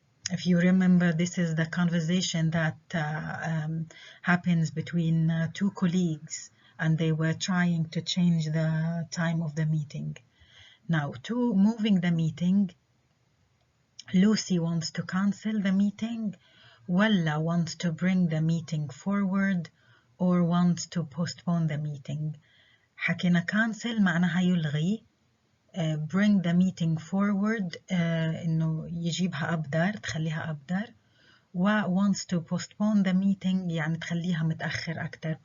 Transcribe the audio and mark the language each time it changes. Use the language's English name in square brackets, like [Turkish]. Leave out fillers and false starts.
[English] If you remember, this is the conversation that happens between 2 colleagues, and they were trying to change the time of the meeting. Now, to moving the meeting, Lucy wants to cancel the meeting, ولا wants to bring the meeting forward, or wants to postpone the meeting. [Arabic] حكينا cancel معناها يلغي. [English] Bring the meeting forward [Arabic] إنه يجيبها أبدر، تخليها أبدر. و wants to postpone the meeting يعني تخليها متأخر أكتر.